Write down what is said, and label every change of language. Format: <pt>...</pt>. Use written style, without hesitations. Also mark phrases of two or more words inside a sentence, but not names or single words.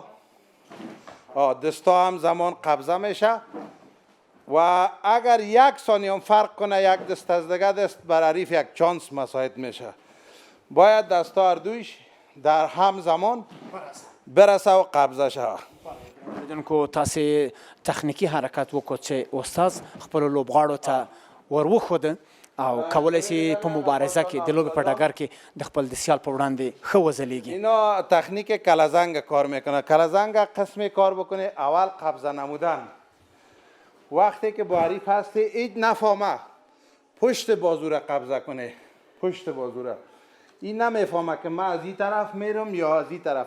<fa>دستا هم زمان قبضه میشه و اگر یک ثانیه هم فرق کنه یک دست از دیگه دست بر حریف یک چانس مساعد میشه. باید دستا هر دویش در هم زمان برسه و قبضه شوه.</fa> <ps>بدون کو تاسو تخنیکی حرکت وکړو چې استاد خپل لوبغاړو ته وروښود او کولای شي په مبارزه کې د لوبې په ډګر کې د خپل د سیال په وړاندې ښه وځلیږي.</ps> <fa>اینا تکنیک کلزنگ کار میکنه. کلزنگ قسمی کار بکنه اول قبضه نمودن. وقتی که با حریف هستی هیچ نفهمه پشت بازو را قبضه کنه. پشت بازو را این نمیفهمه که من از این طرف میرم یا از این طرف.</fa>